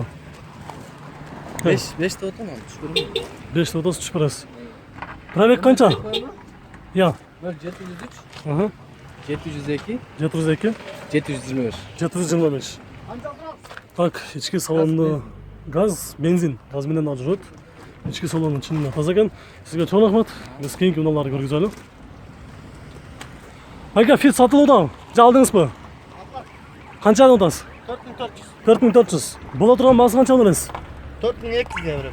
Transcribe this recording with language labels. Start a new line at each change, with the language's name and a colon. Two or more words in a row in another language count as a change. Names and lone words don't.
Uzbek: 5 ta o'taman, tushkirmi? 5 ta o'tasiz tushib berasiz. Probeg qancha? Ya. 703 Aha. 702 702 725. 725. Tak, ichki salonni Gaz, benzin.
Kyrgyz: Gaz менен да жүрөт. Ички салону чынында таза экен. Сизге чоң рахмат. Биз кийинки унааларды көргүзөлү. Айка, Fit сатылууда. Алдыңызбы? Канчадан атасыз? 4400. 4400. Бола турган баасы канча бересиз? 4200 берем.